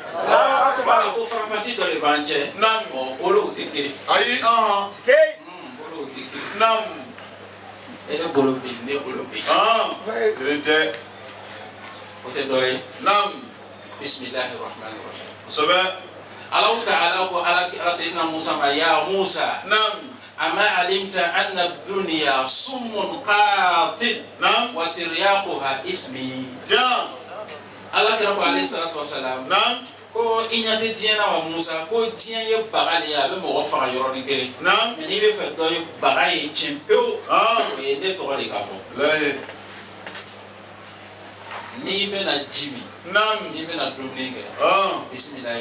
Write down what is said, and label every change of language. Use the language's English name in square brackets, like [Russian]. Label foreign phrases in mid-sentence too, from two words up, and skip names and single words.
[Bambara] Ko faramasi dɔ de b'an cɛ. Naam. Bolow tɛ kelen. Ayi. Bolow tɛ kelen. Naam. E ne bolo bɛ yen ne bolo bɛ yen. Kelen tɛ. O tɛ dɔ ye. Naam. [Arabic] بسم الله الرحمن الرحيم. [Bambara] Kosɛbɛ. [Arabic] الله تعالى [Bambara] ko ala sayyidina Musa ma [Arabic] يا موسى. [Bambara] Naam. [Arabic] أما علمت أن الدنيا سم قاتل. [Bambara] Naam. [Arabic] وترياقها اسمي. [Bambara] Jaa. Ala kira ko [Arabic] عليه الصلاة والسلام. [Bambara] Naam. Ko i ɲɛ tɛ diɲɛ na wa Musa ko diɲɛ ye baga de ye a bɛ mɔgɔ faga yɔrɔnin kelen. Naam. Mais n'i bɛ fɛ dɔ ye baga ye tiɲɛ pewu. O ye ne tɔgɔ de ka fɔ. Lahi. N'i bɛna ji min. Naam. N'i bɛna dumuni kɛ. Bisimilahi.